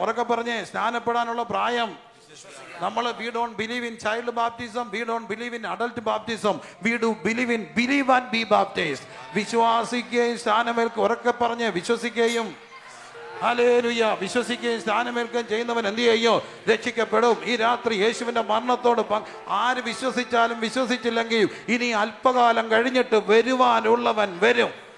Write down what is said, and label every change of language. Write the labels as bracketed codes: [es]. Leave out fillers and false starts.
[ml] ഉറക്കെ പറഞ്ഞേ, സ്നാനപ്പെടാനുള്ള പ്രായം. നമ്മൾ [en] we don't believe in child baptism, we don't believe in adult baptism, we do believe and be baptized. [ml] വിശ്വാസിക്കുകയും സ്നാനമേൽക്കുക. ഉറക്കെ പറഞ്ഞേ, വിശ്വസിക്കുകയും ഹല്ലേലൂയ വിശ്വസിക്കുകയും സ്നാനമേൽക്കുകയും ചെയ്യുന്നവൻ എന്ത് ചെയ്യും? രക്ഷിക്കപ്പെടും. ഈ രാത്രി യേശുവിൻ്റെ മരണത്തോട് ആര് വിശ്വസിച്ചാലും വിശ്വസിച്ചില്ലെങ്കിൽ ഇനി അല്പകാലം കഴിഞ്ഞിട്ട് വരുവാനുള്ളവൻ വരും.